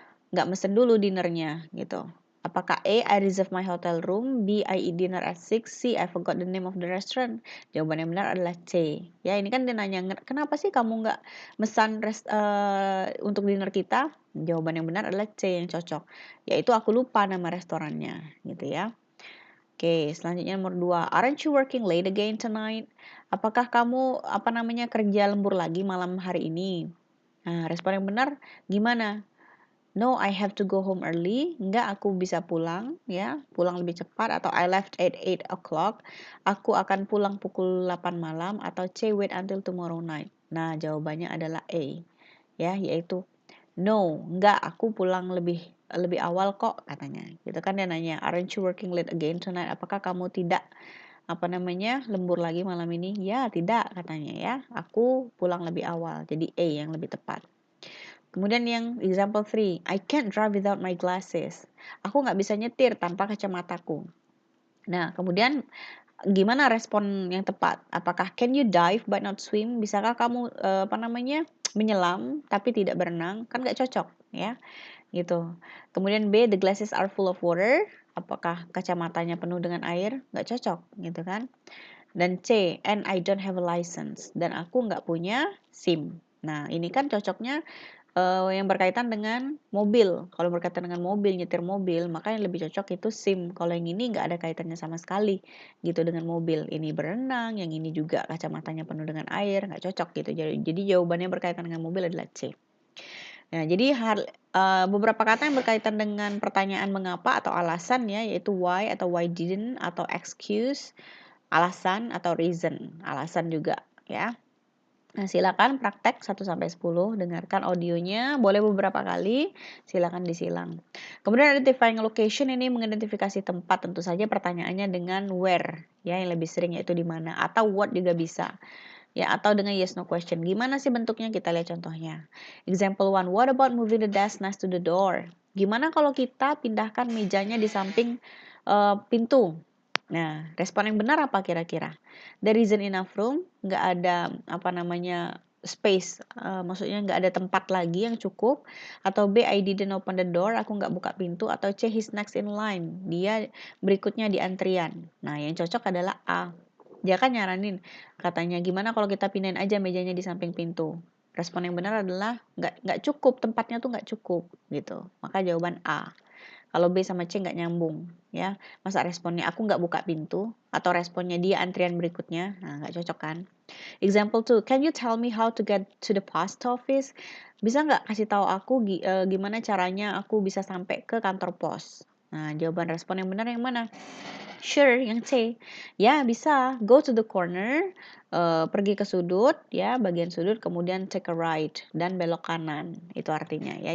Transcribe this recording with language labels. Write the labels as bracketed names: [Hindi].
[Indonesian] Nggak mesen dulu dinernya gitu. [English] Apakah A, I reserve my hotel room, B, I eat dinner at 6, C, I forgot the name of the restaurant? [Indonesian] Jawaban yang benar adalah C. Ya, ini kan dia nanya, kenapa sih kamu nggak mesan untuk dinner kita? Jawaban yang benar adalah C yang cocok. Yaitu aku lupa nama restorannya, gitu ya. Oke, selanjutnya nomor 2. [English] Aren't you working late again tonight? [Indonesian] Apakah kamu kerja lembur lagi malam hari ini? Nah, respon yang benar gimana? [English] No, I have to go home early. [Indonesian] Enggak, aku bisa pulang, ya, pulang lebih cepat. Atau [English] I left at 8 o'clock. [Indonesian] Aku akan pulang pukul 8 malam. [English] Atau C, wait until tomorrow night. [Indonesian] Nah, jawabannya adalah A, ya, yaitu no, enggak, aku pulang lebih awal kok, katanya. Gitu kan dia nanya, [English] aren't you working late again tonight? [Indonesian] Apakah kamu tidak lembur lagi malam ini? Ya, tidak, katanya ya. Aku pulang lebih awal. Jadi A yang lebih tepat. Kemudian yang [English] example 3, I can't drive without my glasses. [Indonesian] Aku nggak bisa nyetir tanpa kacamataku. Nah, kemudian gimana respon yang tepat? Apakah [English] can you dive but not swim? [Indonesian] Bisakah kamu menyelam tapi tidak berenang? Kan nggak cocok, ya. Gitu. Kemudian [English] B, the glasses are full of water. [Indonesian] Apakah kacamatanya penuh dengan air? Nggak cocok, gitu kan. [English] Dan C, and I don't have a license. [Indonesian] Dan aku nggak punya SIM. Nah, ini kan cocoknya yang berkaitan dengan mobil. Kalau berkaitan dengan mobil, nyetir mobil, maka yang lebih cocok itu SIM. Kalau yang ini nggak ada kaitannya sama sekali gitu dengan mobil. Ini berenang, yang ini juga kacamatanya penuh dengan air, nggak cocok gitu. Jadi jawabannya berkaitan dengan mobil adalah C. Nah, jadi beberapa kata yang berkaitan dengan pertanyaan mengapa atau alasan ya, yaitu why atau why didn't atau excuse, alasan atau reason, alasan juga ya. Nah, silakan praktek 1 sampai 10, dengarkan audionya, boleh beberapa kali, silakan disilang. Kemudian identifying location ini mengidentifikasi tempat, tentu saja pertanyaannya dengan where, ya yang lebih sering yaitu di mana, atau what juga bisa. Ya, atau dengan yes no question. Gimana sih bentuknya? Kita lihat contohnya. [English] Example 1, what about moving the desk next to the door? [Indonesian] Gimana kalau kita pindahkan mejanya di samping pintu? Nah, respon yang benar apa kira-kira? [English] There isn't enough room, [Indonesian] nggak ada space, maksudnya nggak ada tempat lagi yang cukup. Atau B, [English] I didn't open the door, [Indonesian] aku nggak buka pintu. Atau C, [English] he's next in line, [Indonesian] dia berikutnya di antrian. Nah, yang cocok adalah A. Dia kan nyaranin, katanya gimana kalau kita pindahin aja mejanya di samping pintu. Respon yang benar adalah nggak cukup, tempatnya tuh nggak cukup gitu. Maka jawaban A. Kalau B sama C nggak nyambung, ya. Masa responnya aku nggak buka pintu, atau responnya dia antrian berikutnya, nah nggak cocok kan. [English] Example 2, can you tell me how to get to the post office? [Indonesian] Bisa nggak kasih tahu aku gimana caranya aku bisa sampai ke kantor pos? Nah, jawaban respon yang benar yang mana? Sure, yang C. Ya, bisa. [English] Go to the corner, [Indonesian] pergi ke sudut, ya, bagian sudut, kemudian [English] take a right, [Indonesian] dan belok kanan. Itu artinya, ya.